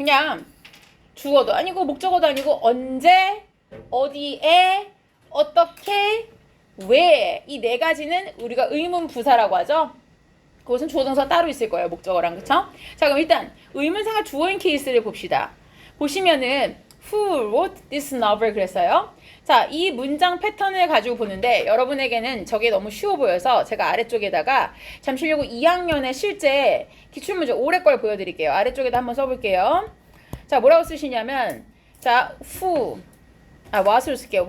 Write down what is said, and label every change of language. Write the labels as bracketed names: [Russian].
[Korean] 그냥 주어도 아니고 목적어도 아니고 언제, 어디에, 어떻게, 왜 이 네 가지는 우리가 의문 부사라고 하죠. 그것은 주어 동사 따로 있을 거예요. 목적어랑. 그쵸? 자, 그럼 일단 의문사가 주어인 케이스를 봅시다. 보시면은 [English] Who wrote this novel [Korean] 그랬어요. 자, 이 문장 패턴을 가지고 보는데 여러분에게는 저게 너무 쉬워 보여서 제가 아래쪽에다가 잠시려고 2학년에 실제 기출문제 올해 걸 보여드릴게요. 아래쪽에다 한번 써볼게요. 자, 뭐라고 쓰시냐면 자, what으로 쓸게요.